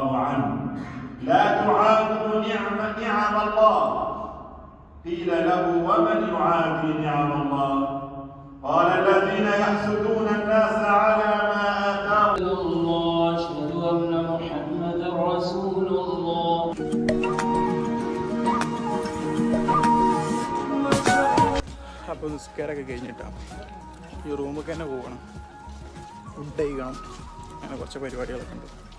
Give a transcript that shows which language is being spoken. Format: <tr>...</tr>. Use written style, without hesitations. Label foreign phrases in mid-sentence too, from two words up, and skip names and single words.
<ar>عنه لا تعادوا نعم الله قيل له ومن يعادي نعم الله قال الذين يحسدون الناس على ما آتاهم الله أشهد أن محمدا رسول الله.</ar> <ml>അപ്പോൾ നിസ്കാരമൊക്കെ കഴിഞ്ഞിട്ടാണ് ഈ റൂമൊക്കെ തന്നെ പോകണം. ഫുഡ് കഴിക്കണം. അങ്ങനെ കുറച്ച് പരിപാടികളൊക്കെ ഉണ്ട്.</ml>